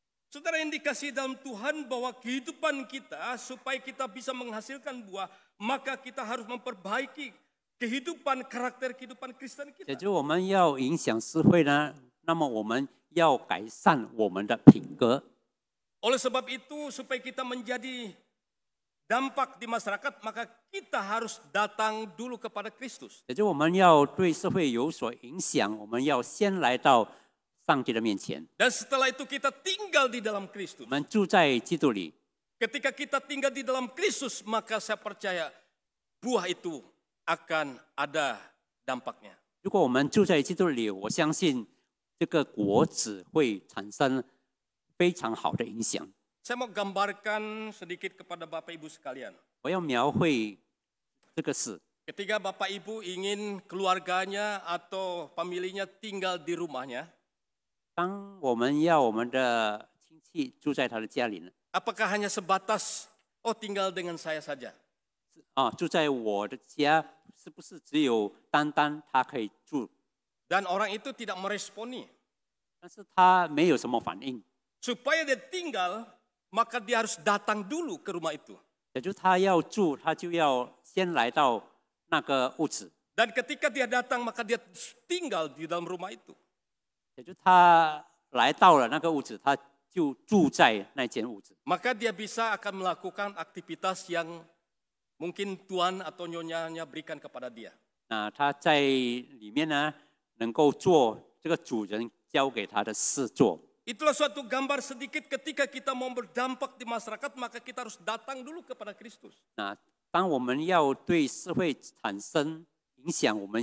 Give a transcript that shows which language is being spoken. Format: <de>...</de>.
<id>Saudara yang dikasihi dalam Tuhan bahwa kehidupan kita supaya kita bisa menghasilkan buah, maka kita harus memperbaiki kehidupan karakter kehidupan Kristen</id> <zh>也就是我们要影响社会呢，那么我们要改善我们的品格。</zh> <id>Oleh sebab itu supaya kita menjadi dampak di masyarakat, maka kita harus datang dulu kepada Kristus.</id> <zh>也就是我们要对社会有所影响，我们要先来到上帝的面前，</zh> <id>Dan setelah itu kita tinggal di dalam</id> <zh>我</zh> <id>Kristus.</id> <zh>们住在基督里。</zh> <id>Ketika kita tinggal di dalam Kristus, maka saya percaya buah itu akan ada dampaknya.</id> <zh>如果我们住在基督里，我相信这个果子会产生非常好的影响。</zh> <id>Saya mau gambarkan sedikit kepada Bapak Ibu sekalian.</id> <zh>我要描绘这个事。</zh> <id>Ketika Bapak Ibu ingin keluarganya atau familinya tinggal di rumahnya,</id> <zh>当我们要我们的亲戚住在他的家里呢，</zh> <id>apakah hanya sebatas, oh tinggal dengan saya saja?</id> <zh>住在我的家，是不是只有单单他可以住？</zh> <id>Dan orang itu tidak meresponi.</id> <zh>但是他没有什么反应，</zh> <id>Supaya dia tinggal, maka dia harus datang dulu ke rumah itu.</id> <zh>也就是他要住，他就要先来到那个屋子，</zh> <id>Dan ketika dia datang, maka dia tinggal di dalam rumah itu.</id> <zh>也就是他来到了那个屋子，他就住在那间屋子，</zh> <id>Maka dia bisa akan melakukan aktivitas yang mungkin tuan atau nyonyanya berikan kepada dia.</id> <zh>那他在里面呢，能够做这个主人交给他的事做。</zh> <id>Itulah suatu gambar sedikit ketika kita mau berdampak di masyarakat, maka kita harus datang dulu kepada Kristus.</id> <zh>那当我们要对社会产生影响，我们</zh>